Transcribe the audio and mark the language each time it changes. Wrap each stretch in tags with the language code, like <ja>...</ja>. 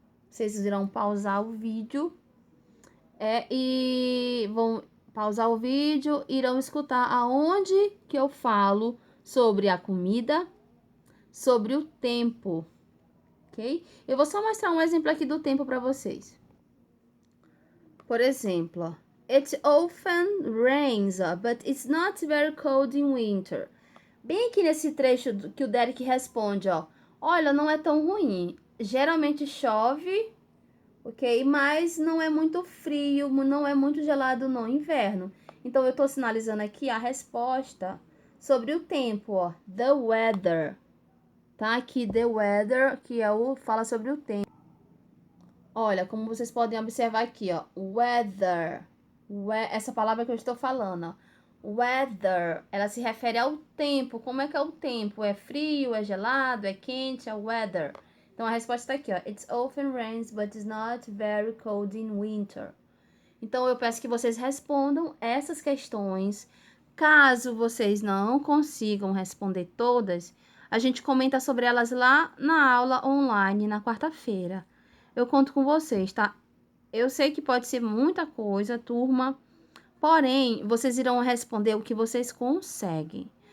<pt>Vocês irão pausar o vídeo e vão pausar o vídeo, irão escutar aonde que eu falo sobre a comida, sobre o tempo, ok? Eu vou só mostrar um exemplo aqui do tempo para vocês. Por exemplo,</pt> <en>it often rains, but it's not very cold in winter.</en> <pt>Bem aqui nesse trecho que o Derek responde, ó. Olha, não é tão ruim. Geralmente chove, ok? Mas não é muito frio, não é muito gelado no inverno. Então, eu tô sinalizando aqui a resposta sobre o tempo, ó. The weather. Tá aqui, the weather, que é fala sobre o tempo. Olha, como vocês podem observar aqui, ó. Weather. Essa palavra que eu estou falando, ó. Weather, ela se refere ao tempo. Como é que é o tempo? É frio, é gelado, é quente, é weather. Então, a resposta está aqui, ó.</pt> <en>It often rains, but it's not very cold in winter.</en> <pt>Então, eu peço que vocês respondam essas questões. Caso vocês não consigam responder todas, a gente comenta sobre elas lá na aula online, na quarta-feira. Eu conto com vocês, tá? Eu sei que pode ser muita coisa, turma, porém, vocês irão responder o que vocês conseguem.</pt>